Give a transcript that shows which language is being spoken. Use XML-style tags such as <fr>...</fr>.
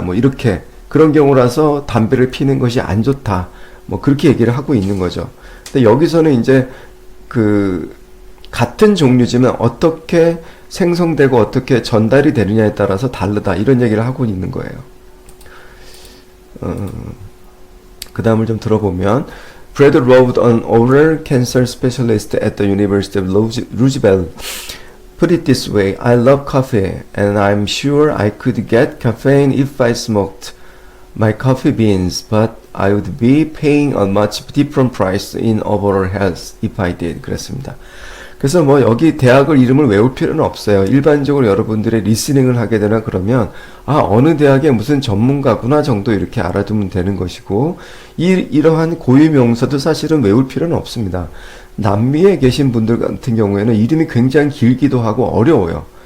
<ko>뭐 이렇게 그런 경우라서 담배를 피는 것이 안 좋다. 뭐 그렇게 얘기를 하고 있는 거죠. 근데 여기서는 이제 그 같은 종류지만 어떻게 생성되고 어떻게 전달이 되느냐에 따라서 다르다. 이런 얘기를 하고 있는 거예요.</ko> <en>그 다음을 좀 들어보면 Brad Rowe, an oral cancer specialist at the University of Roosevelt, put it this way: I love coffee, and I'm sure I could get caffeine if I smoked my coffee beans, but I would be paying a much different price in overall health if I did.</en> <ko>그랬습니다. 그래서 뭐 여기 대학을 이름을 외울 필요는 없어요. 일반적으로 여러분들의 리스닝을 하게 되나 그러면 어느 대학의 무슨 전문가구나 정도 이렇게 알아두면 되는 것이고 이러한 고유 명사도 사실은 외울 필요는 없습니다. 남미에 계신 분들 같은 경우에는 이름이 굉장히 길기도 하고 어려워요.</ko>